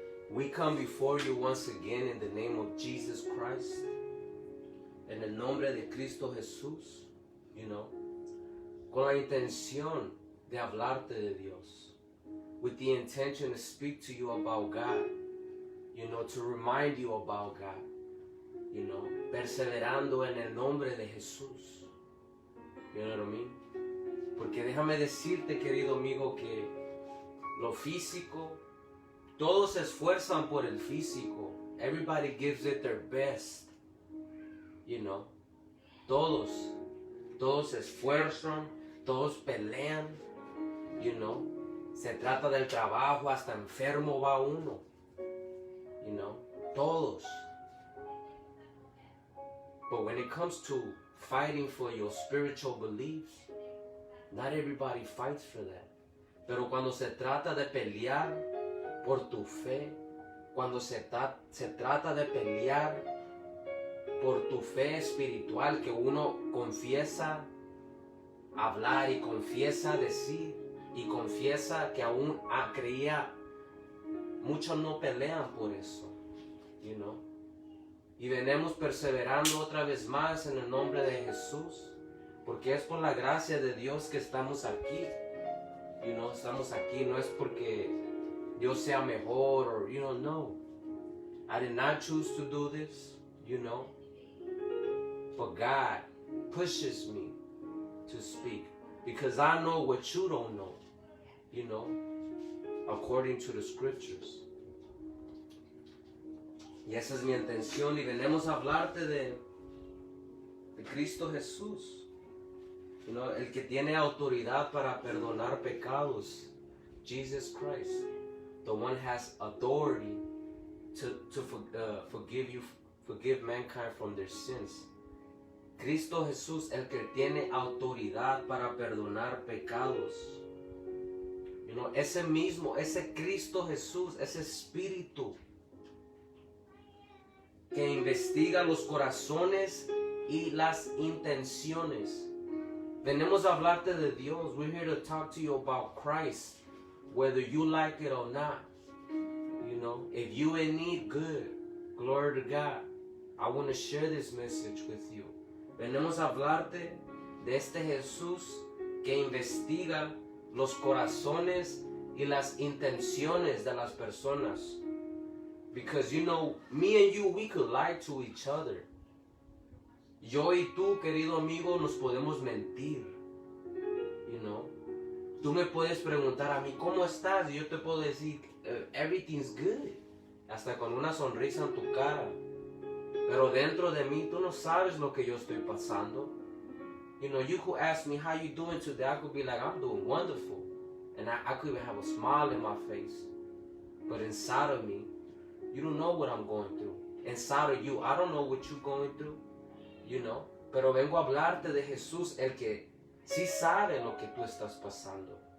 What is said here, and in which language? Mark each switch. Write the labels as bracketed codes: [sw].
[en] We come before you once again in the name of Jesus Christ. [es] En el nombre de Cristo Jesús, con la intención de hablarte de Dios. [en] With the intention to speak to you about God. To remind you about God. [es] Perseverando en el nombre de Jesús. [en] You know what I mean? [es] Porque déjame decirte, querido amigo, que lo físico, todos se esfuerzan por el físico. [en] Everybody gives it their best. [es] Todos se esfuerzan, todos pelean. Se trata del trabajo, hasta enfermo va uno. Todos. [en] But when it comes to fighting for your spiritual beliefs, not everybody fights for that. [es] Pero cuando se trata de pelear por tu fe, cuando se trata de pelear por tu fe espiritual, que uno confiesa hablar y confiesa decir y confiesa que aún creía, muchos no pelean por eso, Y venimos perseverando otra vez más en el nombre de Jesús, porque es por la gracia de Dios que estamos aquí. Estamos aquí, no es porque Dios sea mejor, or, no. [en] I did not choose to do this, But God pushes me to speak, because I know what you don't know, according to the scriptures. [es] Y esa es mi intención, y venimos a hablarte de Cristo Jesús. El que tiene autoridad para perdonar pecados. [en] Jesus Christ. The one has authority to forgive mankind from their sins. [es] Cristo Jesús, el que tiene autoridad para perdonar pecados. Ese mismo, ese Cristo Jesús, ese Espíritu que investiga los corazones y las intenciones. Venimos a hablarte de Dios. [en] We're here to talk to you about Christ, whether you like it or not. If you in need, good. Glory to God. I want to share this message with you. [es] Venimos a hablarte de este Jesús que investiga los corazones y las intenciones de las personas. [en] Because me and you, we could lie to each other. [es] Yo y tú, querido amigo, nos podemos mentir. Tú me puedes preguntar a mí, ¿cómo estás? Y yo te puedo decir, [en] everything's good. [es] Hasta con una sonrisa en tu cara. Pero dentro de mí, tú no sabes lo que yo estoy pasando. [en] You could ask me, how you doing today? I could be like, I'm doing wonderful. And I could even have a smile in my face. But inside of me, you don't know what I'm going through. Inside of you, I don't know what you're going through. [es] Pero vengo a hablarte de Jesús, el que sí sabe lo que tú estás pasando.